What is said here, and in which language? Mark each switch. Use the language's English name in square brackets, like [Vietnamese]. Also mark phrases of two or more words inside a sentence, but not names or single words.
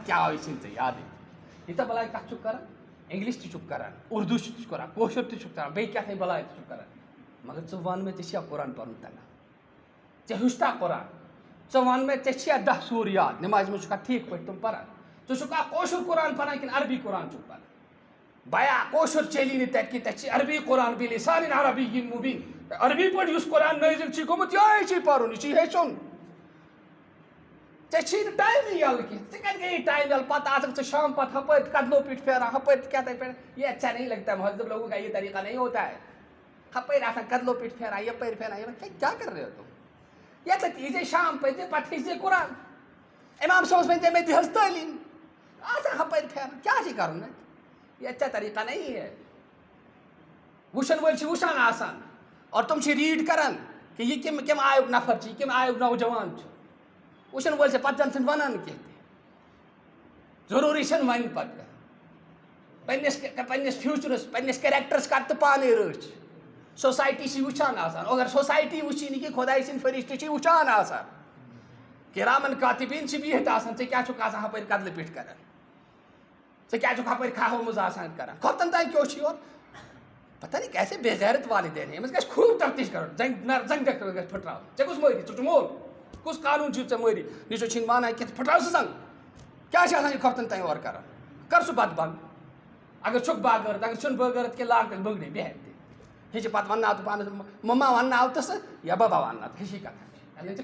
[Kashmiri] کیٛاہ آو یہِ چھِنہٕ ژےٚ یادٕے ییٖژاہ بلاے کتھ چھُکھ کران انگلش تہِ چھُکھ کران اردوٗ چھُکھ کران کٲشُر تہِ چھُکھ کران بیٚیہِ کیٛاہ تانۍ بلاے تہِ چھُکھ کران مگر ژٕ وَن مےٚ ژےٚ چھیا قرآن پرُن تگان ژےٚ ہیوٚچھتا قرآن ژٕ وَن مےٚ ژےٚ چھیا 10 سوٗر یاد نٮ۪مازِ منٛز چھُکھا ٹھیٖک پٲٹھۍ تِم پران ژٕ چھُکھا کٲشُر قرآن پران کِنہٕ عربی قرآن چھُکھ پران بیا کٲشُر چلی نہٕ تَتہِ کینٛہہ تَتہِ چھِ عربی قرآن [Arabic] بِلِسانٍ عربیٍّ مُبیٖن [Kashmiri] عربی پٲٹھۍ یُس قرآن نٲزِل چھُے گوٚمُت یِہوٚے چھُے پرُن یہِ چھُے ہیٚچھُن ژےٚ چھُے نہٕ ٹایمٕے یَلہٕ کینٛہہ ژےٚ کَتہِ گٔیی ٹایم یَلہٕ پتہٕ آسکھ ژٕ شام پتہٕ ہُپٲرۍ کدلو پیٖٹھ پھیران ہُپٲرۍ کیٛاہ تانۍ پھیران [Urdu] یہ اچھا نہیں لگتا مہذب لوگوں کا یہ طریقہ نہیں ہوتا ہے [Kashmiri] ہُپٲرۍ آسان کدلو پیٖٹھ پھیران یپٲرۍ پھیران کیٛاہ [Urdu] کر رہے ہو تم [Kashmiri] ییٚتٮ۪تھ یی زے شام پٔرۍ زِ پتہٕ ہیٚچھ زے قرآن امام صٲبَس ؤنۍ زِ مےٚ دِ حظ تعلیٖم آسان ہُپٲرۍ پھیران کیٛاہ چھُے کَرُن اَتہِ [Urdu] یہ اچھا طریقہ نہیں ہے [Kashmiri] وٕچھن وٲلۍ چھِ وٕچھان آسان اور تِم چھِ ریٖڈ کران کہِ یہِ کَمہِ آیُک نفر چھُ یہِ کَمہِ آیُک نوجوان چھُ وٕچھن وٲلۍ چھِ پتہٕ زن چھِنہٕ ونان کینٛہہ تہِ ضروٗری چھِنہٕ وَنہِ پتہٕ پننِس فیوٗچرس پننِس کیریکٹرس کر تہٕ پانے رٲچھ سوسایٹی چھِ وٕچھان آسان اگر سوسایٹی وٕچھی نہٕ کینٛہہ خۄداے سٕنٛدۍ فرشتہٕ چھِ وٕچھان آسان [Arabic] کِرامن کاتِبیٖن [Kashmiri] چھِ بِہِتھ آسان ژےٚ کیٛاہ چھُکھ آسان ہُپٲرۍ کدلہٕ پیٖٹھ کران ژےٚ کیٛاہ چھُکھ ہُپٲرۍ کھاہو منٛز آسان کران کھۄفتن تانۍ کیٛاہ چھُ یورٕ [Urdu] پتہ نہیں کیسے بے غیرت والدین [Kashmiri] أمِس گژھِ خوٗب تفتیش کرُن زنٛگہِ ڈاکٹر گژھِ پھٕٹراوُن ژےٚ کُس مٲری ژٕ چھُکھ مول کُس قانوٗن چھُے ژےٚ مٲری نیچو چھِنہٕ مانان کینٛہہ پھٕٹراو سُہ زنٛگ کیٛاہ چھِ آسان یہِ کھۄفتن تانۍ اورٕ کران کر سُہ بتہٕ بنٛد اگر چھُکھ باغٲرت اگر چھُنہٕ باغٲرت کینٛہہ لاگ تیٚلہِ بٔنٛگرِ بیٚہہ تہِ ہیٚچھِ پتہٕ ونناو ژٕ پانس مما ونناو تہٕ سُہ یا بابا ونناو ژٕ ہِشی کتھ ژےٚ